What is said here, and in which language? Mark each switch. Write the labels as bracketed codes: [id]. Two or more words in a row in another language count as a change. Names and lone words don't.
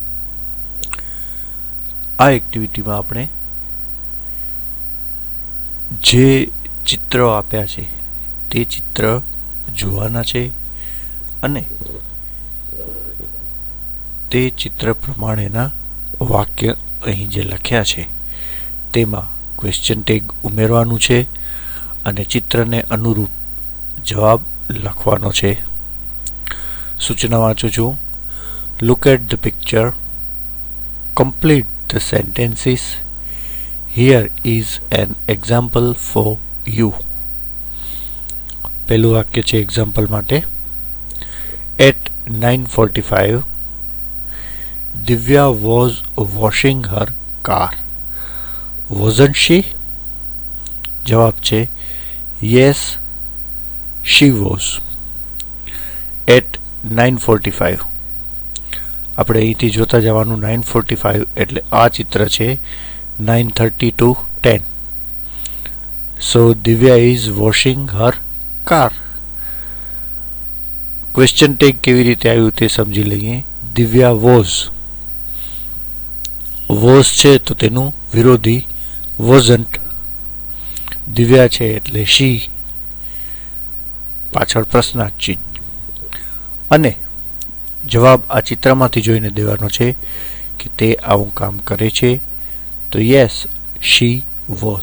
[gu] આ એક્ટિવિટીમાં આપણે જે ચિત્રો આપ્યા છે તે ચિત્ર જોવાના છે અને તે ચિત્ર પ્રમાણેના વાક્ય અહીં જે લખ્યા છે તેમાં [en] question tag [gu] ઉમેરવાનું છે અને ચિત્રને અનુરૂપ જવાબ લખવાનો છે. સૂચના વાંચું છું. [en] Look at the picture. Complete the sentences. Here is an example for you. [gu] પહેલું વાક્ય છે એક્ઝામ્પલ માટે. [en] At 9:45 Divya was washing her car. Wasn't she? [gu] જવાબ છે [en] yes, she was. [gu] At 9:45 આપણે અહીંથી જોતા જવાનું 9:45 એટલે આ ચિત્ર છે 9:30 to 10. [en] So Divya is washing her car. question tag [gu] કેવી રીતે આવ્યું તે સમજી લઈએ. દિવ્યા વોઝ છે તો તેનું વિરોધી વોઝન્ટ. દિવ્યા છે એટલે શી, પાછળ પ્રશ્નાર્થ ચિહ્ન અને જવાબ આ ચિત્રમાંથી જોઈને દેવાનો છે કે તે આવું કામ કરે છે તો [en] yes she was.